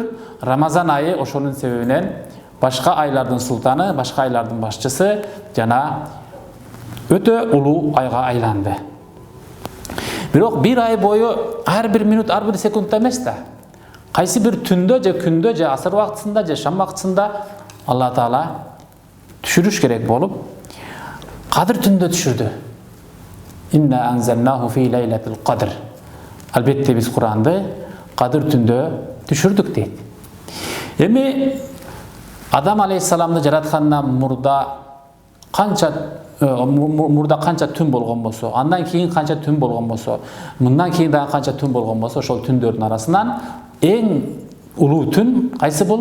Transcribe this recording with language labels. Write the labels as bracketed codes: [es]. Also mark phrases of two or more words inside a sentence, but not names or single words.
[ky] Рамазан айы ошонун себебинен башка айлардын султаны, башка айлардын башчысы жана өтө улуу айга айланды. Бирок бир ай бою ар бир минут, ар бир секундта эмес да. Кайсы бир түндө же күндө же асыр вакытында же шам вакытында Алла Таала түшүрүш керек болуп, Кадыр түндө түшүрдү. [ar] إنا أنزلناه في ليلة القدر. [ky] Албетте биз Куранды Кадыр түндө түшүрдүк дейт. Эми Адам алейхисаламды жараткандан мурда канча түн болгон болсо, андан кийин канча түн болгон болсо, мындан кийин дагы канча түн болгон болсо, ошол түндөрдүн арасынан эң улуу түн кайсы бул?